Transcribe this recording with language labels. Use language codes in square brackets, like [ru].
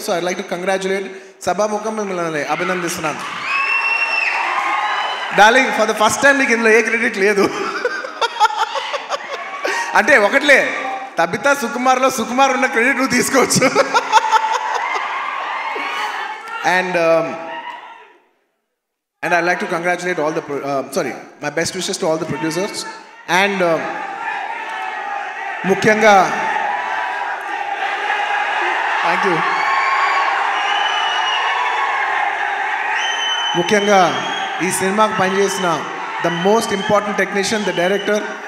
[en] So I like to congratulate. [te] సభాముఖం మిమ్మల్ని అభినందిస్తున్నాను. Darling, [en] for the first time [te] మీకు ఇందులో ఏ క్రెడిట్ లేదు. అంటే ఒకట్లే, తబిత సుకుమార్లో సుకుమార్ ఉన్న క్రెడిట్ నువ్వు తీసుకోవచ్చు. [en] And I'd like to congratulate all the my best wishes to all the producers. And ముఖ్యంగా thank you. [te] ముఖ్యంగా ఈ సినిమాకి పనిచేసిన [en] The most important technician, the director.